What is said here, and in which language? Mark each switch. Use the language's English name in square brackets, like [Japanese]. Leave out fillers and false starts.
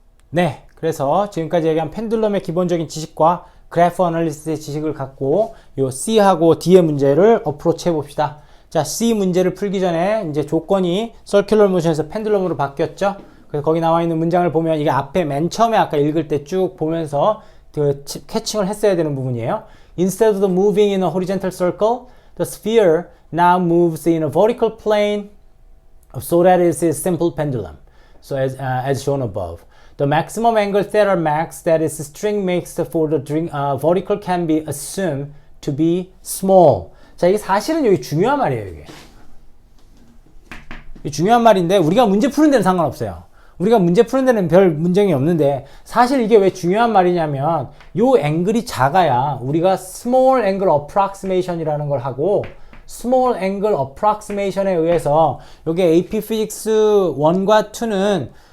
[Korean] 네, 그래서 지금까지 얘기한 펜듈럼의 기본적인 지식과 그래프 어널리시스의 지식을 갖고 요 C하고 D의 문제를 어프로치 해봅시다. 자, C 문제를 풀기 전에 이제 조건이 서큘러 모션에서 펜듈럼으로 바뀌었죠. 그래서 거기 나와 있는 문장을 보면 이게 앞에 맨 처음에 아까 읽을 때 쭉 보면서 그 캐칭을 했어야 되는 부분이에요. [English] Instead of moving in a horizontal circle, the sphere now moves in a vertical plane so that it is a simple pendulum. So as shown above. The maximum angle theta max that its string makes for the vertical can be assumed to be small. [Korean] 자, 이게 사실은 여기 중요한 말이에요, 이게. 중요한 말인데, 우리가 문제 푸는 데는 상관없어요. 우리가 문제 푸는 데는 별 문제가 없는데, 사실 이게 왜 중요한 말이냐면, 요 앵글이 작아야 우리가 small angle approximation이라는 걸 하고, small angle approximation에 의해서, 요게 AP Physics 1과 2는